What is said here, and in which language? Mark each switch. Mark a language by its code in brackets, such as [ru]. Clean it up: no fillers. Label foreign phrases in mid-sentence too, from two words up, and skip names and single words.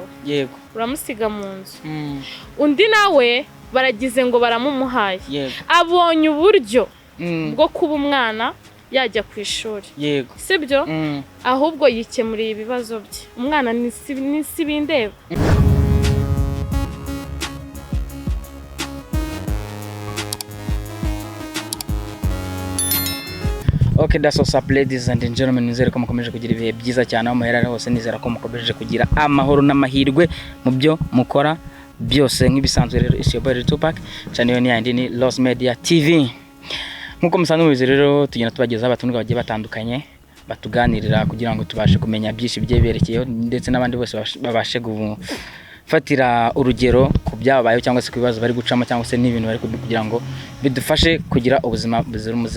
[rw] yego uramusiga mu nzu undi nawe baragize ngo baramumuhaye abonye uburyo bwo kuba umwana yajya ku ishuri yego sibyo ahubwo yikemuriye ibibazo bye umwana n'isi bindeba. [en] Okay, that's what's up ladies and gentlemen, [rw] nizere ko mukomeje kugira ibihe byiza cyane aho muherare hose, nizera ko mukomeje kugira amahoro n'amahirwe mu byo mukora byose nk'ibisanzwe. Rero [en] is your boy [rw] Tupac, channel ni yandi ni Lost Media TV. Nkuko musanzwe mubizi rero tugenda tubagezaho abatunga bagiye batandukanye batuganirira kugira ngo tubashe kumenya byinshi byeberekeyeho ndetse n'abandi bose babashe fatira urugero ku byabayeho cyangwa se kubibazo bari gucamo cyangwa se n'ibintu bari kugira ngo bidufashe kugira ubuzima buzira umuze.